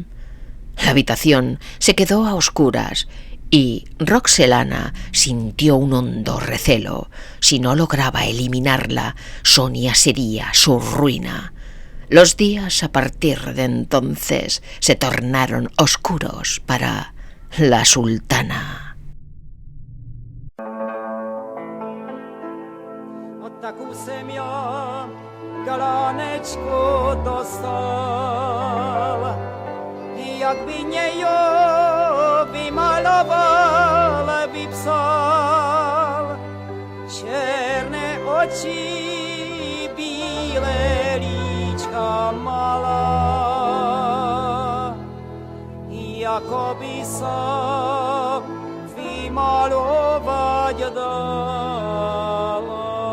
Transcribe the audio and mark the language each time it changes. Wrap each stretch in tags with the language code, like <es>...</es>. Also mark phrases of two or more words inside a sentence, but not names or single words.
<es>La habitación se quedó a oscuras y Roxelana sintió un hondo recelo. Si no lograba eliminarla, Sonia sería su ruina. Los días a partir de entonces se tornaron oscuros para la sultana.</es> <cs>Od taku jsem já galánečku dostal, jak by něj vymaloval, vypsal černé oči, bílé líčka malá, jako by se vymalovat dala.</cs>